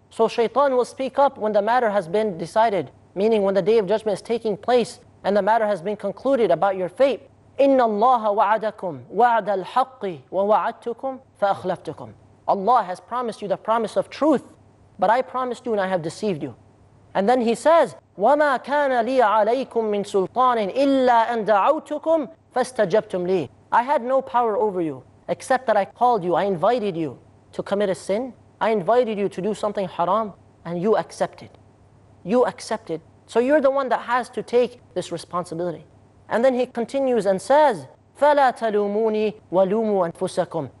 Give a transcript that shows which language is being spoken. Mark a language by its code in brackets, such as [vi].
[en] So shaitan will speak up when the matter has been decided, meaning when the Day of Judgment is taking place and the matter has been concluded about your fate. [ar] إِنَّ اللَّهَ وَعَدَكُمْ وَعْدَ الْحَقِّ وَوَعَدْتُكُمْ فَأَخْلَفْتُكُمْ. [en] Allah has promised you the promise of truth, but I promised you and I have deceived you. And then He says, [ar] وَمَا كَانَ لِي عَلَيْكُمْ مِنْ سُلْطَانٍ إِلَّا أَنْ دَعَوْتُكُمْ فَاسْتَجَبْتُمْ لِي. [en] I had no power over you, except that I called you, I invited you to commit a sin, I invited you to do something haram, and you accepted. You accepted. So you're the one that has to take this responsibility. And then He continues and says, [ar] فَلَا تَلُومُونِي وَلُومُوا أَنفُسَكُمْ.